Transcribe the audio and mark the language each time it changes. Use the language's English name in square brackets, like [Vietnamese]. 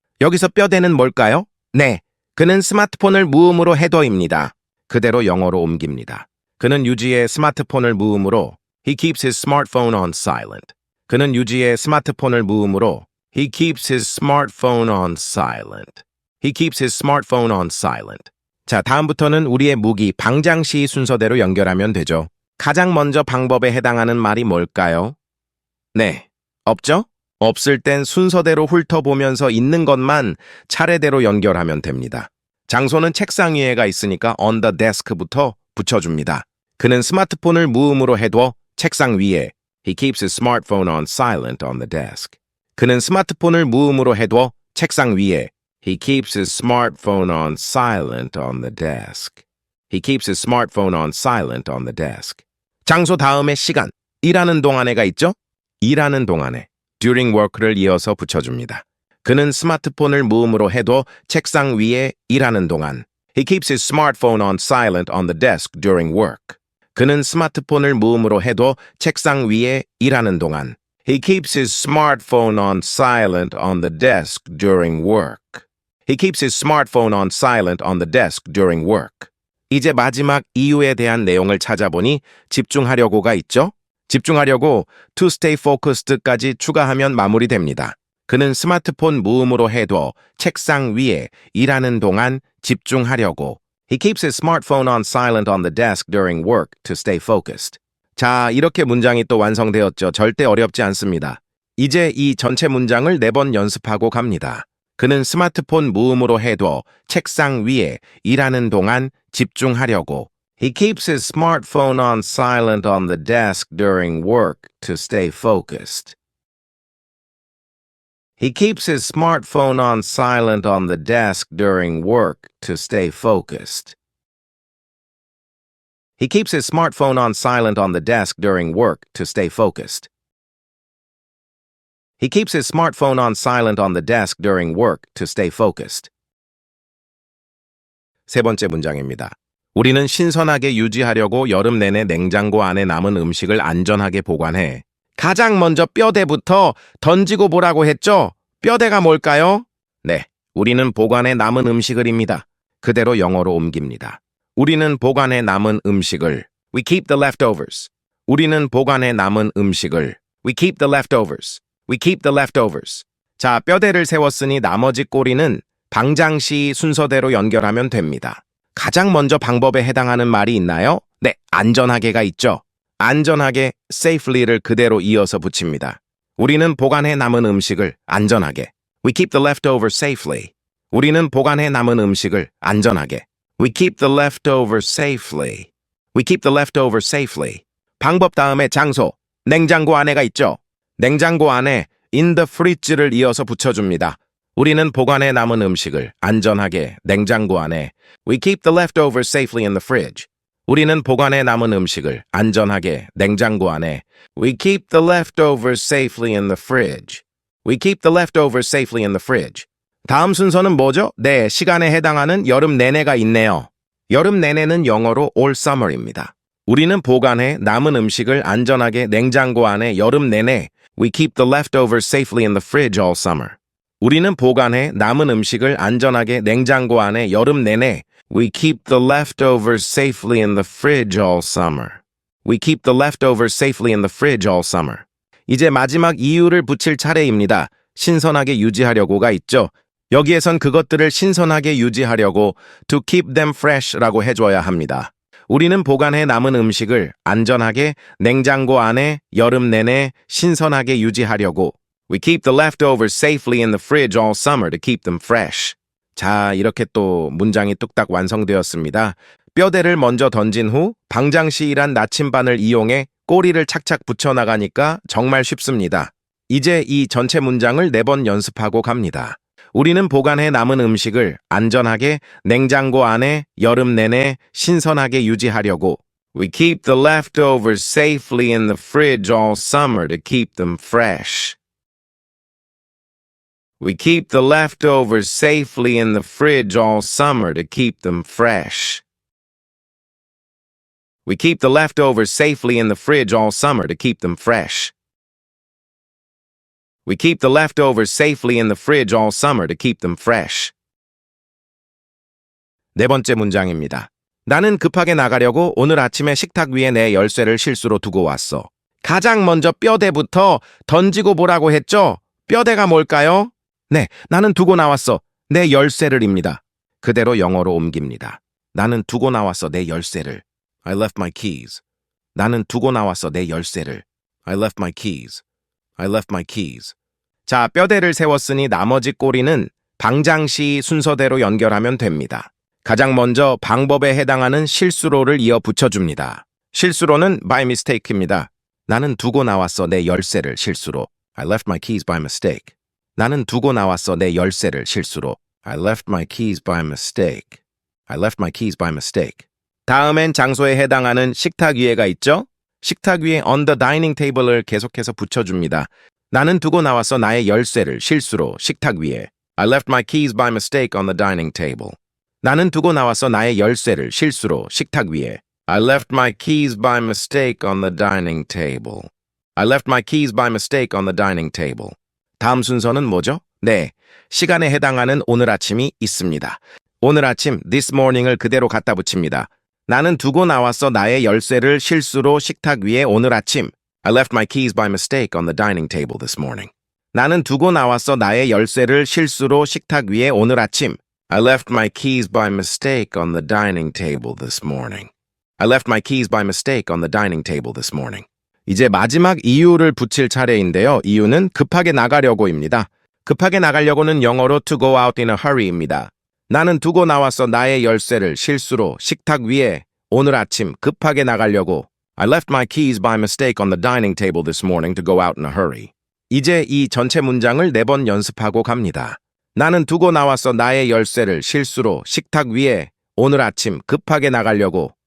[Korean] 여기서 뼈대는 뭘까요? 네, 그는 스마트폰을 무음으로 해둬입니다. 그대로 영어로 옮깁니다. 그는 유지의 스마트폰을 무음으로 [English] He keeps his smartphone on silent. [Korean] 그는 유지의 스마트폰을 무음으로 [English] He keeps his smartphone on silent. He keeps his smartphone on silent. [Korean] 자, 다음부터는 우리의 무기 방장시 순서대로 연결하면 되죠. 가장 먼저 방법에 해당하는 말이 뭘까요? 네, 없죠? 없을 땐 순서대로 훑어보면서 있는 것만 차례대로 연결하면 됩니다. 장소는 책상 위에가 있으니까 [English] on the desk [Korean] 부터 붙여줍니다. 그는 스마트폰을 무음으로 해둬 책상 위에 [English] He keeps his smartphone on silent on the desk. [Korean] 그는 스마트폰을 무음으로 해둬 책상 위에 [English] He keeps his smartphone on silent on the desk. He keeps his smartphone on silent on the desk. [Korean] 장소 다음에 시간, 일하는 동안에가 있죠? 일하는 동안에 [English] during work [Korean] 를 이어서 붙여줍니다. 그는 스마트폰을 무음으로 해둬 책상 위에 일하는 동안 [English] He keeps his smartphone on silent on the desk during work. [Korean] 그는 스마트폰을 무음으로 해둬 책상 위에 일하는 동안 [English] He keeps his smartphone on silent on the desk during work. He keeps his smartphone on silent on the desk during work. [Korean] 이제 마지막 이유에 대한 내용을 찾아보니 집중하려고가 있죠? 집중하려고 [English] to stay focused [Korean] 까지 추가하면 마무리됩니다. 그는 스마트폰 무음으로 해둬 책상 위에 일하는 동안 집중하려고. [English] He keeps his smartphone on silent on the desk during work to stay focused. [Korean] 자, 이렇게 문장이 또 완성되었죠. 절대 어렵지 않습니다. 이제 이 전체 문장을 4번 연습하고 갑니다. 그는 스마트폰 무음으로 해둬 책상 위에 일하는 동안 집중하려고. [English] He keeps his smartphone on silent on the desk during work to stay focused. He keeps his smartphone on silent on the desk during work to stay focused. He keeps his smartphone on silent on the desk during work to stay focused. He keeps his smartphone on silent on the desk during work to stay focused. [Korean] 세 번째 문장입니다. 우리는 신선하게 유지하려고 여름 내내 냉장고 안에 남은 음식을 안전하게 보관해. 가장 먼저 뼈대부터 던지고 보라고 했죠? 뼈대가 뭘까요? 네, 우리는 보관해 남은 음식을입니다. 그대로 영어로 옮깁니다. 우리는 보관해 남은 음식을 [English] We keep the leftovers. [Korean] 우리는 보관해 남은 음식을 [English] We keep the leftovers. We keep the leftovers. [Korean] 자, 뼈대를 세웠으니 나머지 꼬리는 방장시 순서대로 연결하면 됩니다. 가장 먼저 방법에 해당하는 말이 있나요? 네, 안전하게가 있죠. 안전하게 safely를 그대로 이어서 붙입니다. 우리는 보관해 남은 음식을 안전하게 [English] We keep the leftovers safely. [Korean] 우리는 보관해 남은 음식을 안전하게 [English] We keep the leftovers safely. We keep the leftovers safely. [Korean] 방법 다음에 장소, 냉장고 안에가 있죠. 냉장고 안에 [English] in the fridge [Korean] 를 이어서 붙여줍니다. 우리는 보관해 남은 음식을 안전하게 냉장고 안에 [English] We keep the leftovers safely in the fridge. [Korean] 우리는 보관해 남은 음식을 안전하게 냉장고 안에 [English] We keep the leftovers safely in the fridge. We keep the leftovers safely in the fridge. [Korean] 다음 순서는 뭐죠? 네, 시간에 해당하는 여름 내내가 있네요. 여름 내내는 영어로 [English] all summer [Korean] 입니다. 우리는 보관해 남은 음식을 안전하게 냉장고 안에 여름 내내 [English] We keep the leftovers safely in the fridge all summer. [Korean] 우리는 보관해 남은 음식을 안전하게 냉장고 안에 여름 내내 [English] We keep the leftovers safely in the fridge all summer. We keep the leftovers safely in the fridge all summer. [Korean] 이제 마지막 이유를 붙일 차례입니다. 신선하게 유지하려고가 있죠. 여기에선 그것들을 신선하게 유지하려고 [English] to keep them fresh [Korean] 라고 해줘야 합니다. 우리는 보관해 남은 음식을 안전하게 냉장고 안에 여름 내내 신선하게 유지하려고 [English] We keep the leftovers safely in the fridge all summer to keep them fresh. [Korean] 자, 이렇게 또 문장이 뚝딱 완성되었습니다. 뼈대를 먼저 던진 후 방장시일한 나침반을 이용해 꼬리를 착착 붙여나가니까 정말 쉽습니다. 이제 이 전체 문장을 4번 연습하고 갑니다. 우리는 보관해 남은 음식을 안전하게 냉장고 안에 여름 내내 신선하게 유지하려고 [English] We keep the leftovers safely in the fridge all summer to keep them fresh. We keep the leftovers safely in the fridge all summer to keep them fresh. We keep the leftovers safely in the fridge all summer to keep them fresh. We keep the leftovers safely in the fridge all summer to keep them fresh. [Korean] 네 번째 문장입니다. 나는 급하게 나가려고 오늘 아침에 식탁 위에 내 열쇠를 실수로 두고 왔어. 가장 먼저 뼈대부터 던지고 보라고 했죠? 뼈대가 뭘까요? 네, 나는 두고 나왔어. 내 열쇠를입니다. 그대로 영어로 옮깁니다. 나는 두고 나왔어 내 열쇠를. [English] I left my keys. [Korean] 나는 두고 나왔어 내 열쇠를. [English] I left my keys. I left my keys. [Korean] 자, 뼈대를 세웠으니 나머지 꼬리는 방장시 순서대로 연결하면 됩니다. 가장 먼저 방법에 해당하는 실수로를 이어 붙여줍니다. 실수로는 [English] by mistake [Korean] 입니다. 나는 두고 나왔어 내 열쇠를 실수로. [English] I left my keys by mistake. [Korean] 나는 두고 나왔어 내 열쇠를 실수로. [English] I left my keys by mistake. I left my keys by mistake. [Korean] 다음엔 장소에 해당하는 식탁 위에가 있죠? 식탁 위에 [English] on the dining table [Korean] 을 계속해서 붙여줍니다. 나는 두고 나왔어 나의 열쇠를 실수로 식탁 위에. [English] I left my keys by mistake on the dining table. [Korean] 나는 두고 나왔어 나의 열쇠를 실수로 식탁 위에. [English] I left my keys by mistake on the dining table. I left my keys by mistake on the dining table. [Korean] 다음 순서는 뭐죠? 네, 시간에 해당하는 오늘 아침이 있습니다. 오늘 아침 [English] this morning [Korean] 을 그대로 갖다 붙입니다. 나는 두고 나왔어 나의 열쇠를 실수로 식탁 위에 오늘 아침. [English] I left my keys by mistake on the dining table this morning. [Korean] 나는 두고 나왔어 나의 열쇠를 실수로 식탁 위에 오늘 아침. [English] I left my keys by mistake on the dining table this morning. I left my keys by mistake on the dining table this morning. [Korean] 이제 마지막 이유를 붙일 차례인데요. 이유는 급하게 나가려고입니다. 급하게 나가려고는 영어로 [English] to go out in a hurry [Korean] 입니다. 나는 두고 나왔어 나의 열쇠를 실수로 식탁 위에 오늘 아침 급하게 나가려고. [English] I left my keys by mistake on the dining table this morning to go out in a hurry. [Korean] 이제 이 전체 문장을 4번 연습하고 갑니다. 나는 두고 나왔어 나의 열쇠를 실수로 식탁 위에 오늘 아침 급하게 나가려고.